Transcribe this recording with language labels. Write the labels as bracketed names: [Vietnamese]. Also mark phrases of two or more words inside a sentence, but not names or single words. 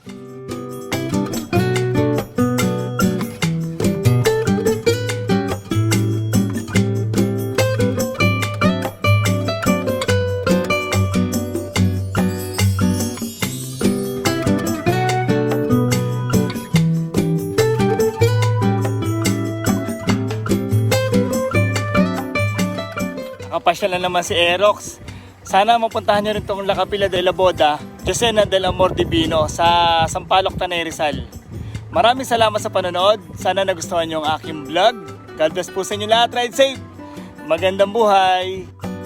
[Filipino] Nakapasya na naman si Aerox. Sana mapuntahan nyo rin itong La Capilla de la Boda, Josena del Amor Divino sa Sampaloc, Tanay Rizal. Maraming salamat sa panonood. Sana nagustuhan nyo ang aking vlog. [English] God bless [Filipino] po sa inyo lahat. [English] Ride safe. [Filipino] Magandang buhay.